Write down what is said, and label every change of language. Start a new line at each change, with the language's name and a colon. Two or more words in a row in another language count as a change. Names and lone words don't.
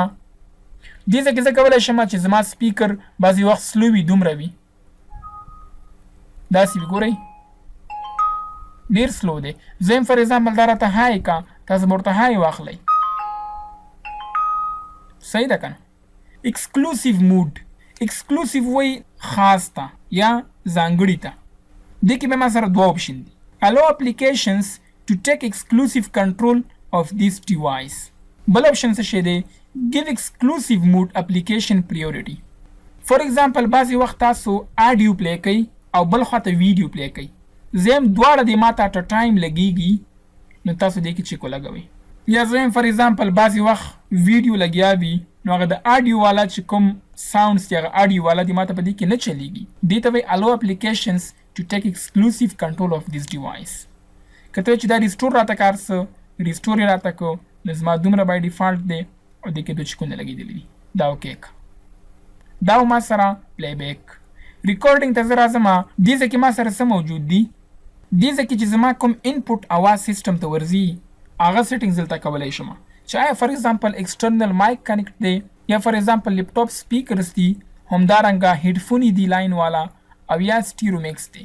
Pashto: دې ځای کې زه کولی شم چې زما سپیکر بعضې وخت سلو وي دومره وي داسې وي ګورئ ډېر سلو دی. زه یم
English: for example
Pashto: دا راته های کا تاسو به ورته های واخلئ. صحیح ده که نه؟
English: exclusive mode
Pashto: ایکسکلوسیو وایي خاص ته یا ځانګړي ته. دې کې به ما سره دوه اپشن دي.
English: allow applications to take exclusive control of this device.
Pashto: بل اپشن څه شی دی
English: give exclusive mode application priority. for example
Pashto: بعضې وخت تاسو آډیو پلی کوئ او بل خواته ویډیو پلی کوئ. زه یم دواړه دې ما ته
English: at time
Pashto: لګیږي نو تاسو دې کې چیک ولګوئ. یا زه یم
English: for example
Pashto: بعضې وخت ویډیو لګیا وي نو هغه د آډیو والا چې کوم ساوندز دي هغه آډیو والا دې ما ته په دې کې نه چلیږي. دې ته وایي
English: allow applications to take exclusive control of this device.
Pashto: که ته چې دا ریسټور راته کار څه ریسټور یې راته کړو نو زما دومره
English: by default
Pashto: دی او دې کې دوه چیکونه لګېدلي دي. دا اوکې دا ما سره پلی بیک. ریکارډینګ ته زه راځم. دې ځای کې ما سره څه موجود دي دې ځای کې چې زما کوم انپوټ اواز سیسټم ته ورځي هغه سیټینګز دلته کولی شم چې آیا
English: for example external mic
Pashto: کنیکټ دی یا
English: for example laptop speakers
Pashto: دي همدارنګه هیډفونې دي لاین والا او یا
English: stereo mix
Pashto: دی.